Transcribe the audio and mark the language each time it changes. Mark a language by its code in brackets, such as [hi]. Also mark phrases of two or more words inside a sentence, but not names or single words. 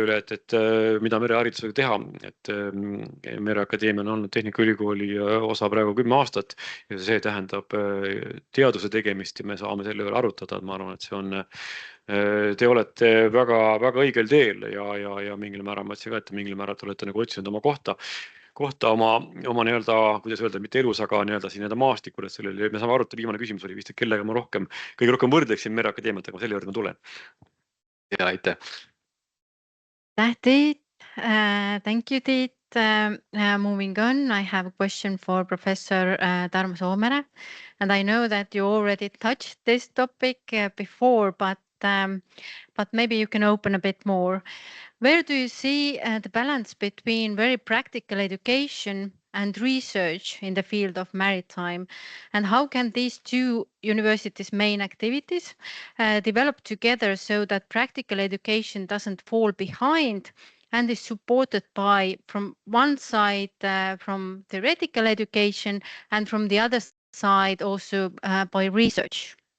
[et] üle, et mida mereharidusega teha, et Mereakadeemia on olnud Tehnikaülikooli osa praegu 10 aastat ja see tähendab teaduse tegemist ja me saame selle üle arutada, et ma arvan, et see on, te olete väga õigel teel ja mingil määral ma ütlesin ka, et mingil määral te olete nagu otsinud oma kohta oma nii-öelda, kuidas öelda, mitte elus, aga nii-öelda siin maastikul, et sellele me saame arutada. Viimane küsimus oli vist, et kellega ma kõige rohkem võrdleksin Mereakadeemiat, aga selle juurde ma tulen. Ja, aitäh. Tiit. [en] Thank you, Tiit. Moving on, I have a question for Professor Tarmo Soomere, and I know that you already touched this topic before, but maybe you can open a bit more. Where do you see the balance between very practical education and research in the field of maritime, and how can these two universities' main activities develop together so that practical education doesn't fall behind and is supported by, from one side, from theoretical education, and from the other side also by research?